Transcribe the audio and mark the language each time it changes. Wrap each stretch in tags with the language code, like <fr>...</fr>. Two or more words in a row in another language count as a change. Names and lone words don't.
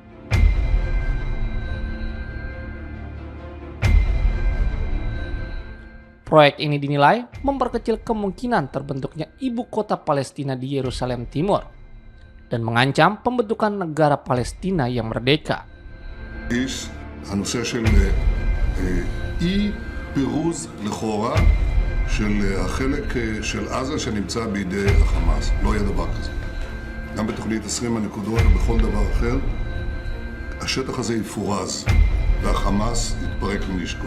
<id>Proyek ini dinilai memperkecil kemungkinan terbentuknya ibu kota Palestina di Yerusalem Timur dan mengancam pembentukan negara Palestina yang merdeka.</id> <he>הנושא של אי פירוז לכאורה של החלק של עזה שנמצא בידי החמאס. לא יהיה דבר כזה. גם בתוכנית 20 הנקודות ובכל דבר אחר, השטח הזה יפורז והחמאס יתפרק מנשקו.</he>